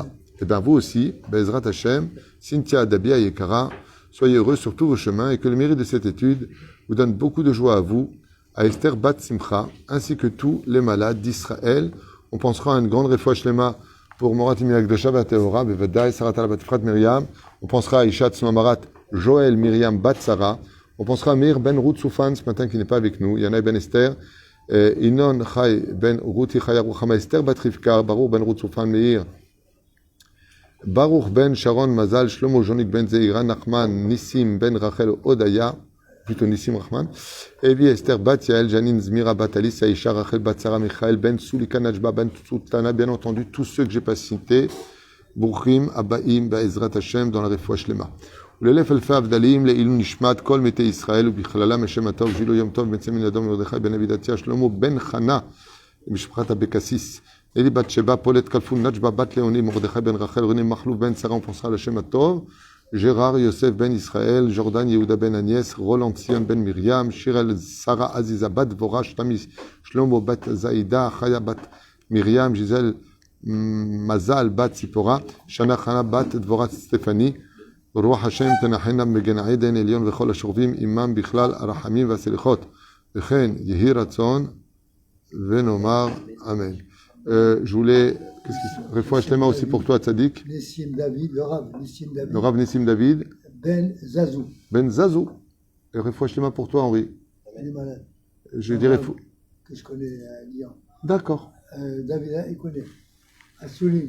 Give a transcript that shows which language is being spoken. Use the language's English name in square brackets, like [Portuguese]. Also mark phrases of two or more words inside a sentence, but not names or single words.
[French] Et bien vous aussi, [Hebrew] בעזרת השם, [French] Cynthia Dabi Yekara, soyez heureux sur tous vos chemins et que le mérite de cette étude vous donne beaucoup de joie à vous, à Esther Bat Simcha, ainsi que tous les malades d'Israël. On pensera à une grande [Hebrew] רפואה שלמה [French] pour Morat Imirak de Shabbat Teora, Bevadai, Sarat Alabat Miriam. On pensera à Ishat Snamarat, Joël Miriam Bat Sarah. On pensera à Meir Ben Ruth Soufan ce matin qui n'est pas avec nous. Yana Ben Esther, Inon Chai Ben Ruth Chaya Ruchama Esther Bat Rivka, Baruch Ben Ruth Soufan Meir, Baruch Ben Sharon Mazal, Shlomo Jonik Ben Zeira, Nachman, Nissim Ben Rachel Odaya, plutôt Nissim Rahman, Evi Esther Bat Yael, Janine Zmira Bat Alice, Aisha Rachel Bat Sarah Michael, Ben Sulika Najba Ben Sultana, bien entendu tous ceux que j'ai pas cités, [Hebrew] ברוכים הבאים בעזרת השם [French] dans la [Hebrew] רפואה שלמה. ולאלף אלפי הבדלים לעילוי נשמת כל מתי ישראל ובכללם השם הטוב ג'ילו יום טוב בן צמין אדום מרדכי בן אבי דתיה שלמה בן חנה משפחת אבקסיס אלי בת שבא פולט כלפון נג'בה בת לאוני מרדכי בן רחל רוני מחלוף בן שרה ופנסחה לשם הטוב ג'רר יוסף בן ישראל ג'ורדן יהודה בן אניאס רולנד ציון בן מרים שירל שרה עזיזה בת דבורה שתמי שלמה בת זעידה חיה בת מרים ג'יזל מזל בת ציפורה שנה חנה בת דבורה סטפני רוח השם תנחנה בגן עדן עליון וכל השוכבים עמם בכלל הרחמים והסליחות וכן יהי רצון ונאמר אמן. [French] Je voulais [Hebrew] רפואה שלמה [French] aussi pour toi Tzadik Nissim David, le Rav Nissim David Ben Zazou et [Hebrew] רפואה שלמה [French] pour toi Henri. Il est malade. Je dirais que je connais à Lyon. D'accord. David, il connaît à Souline.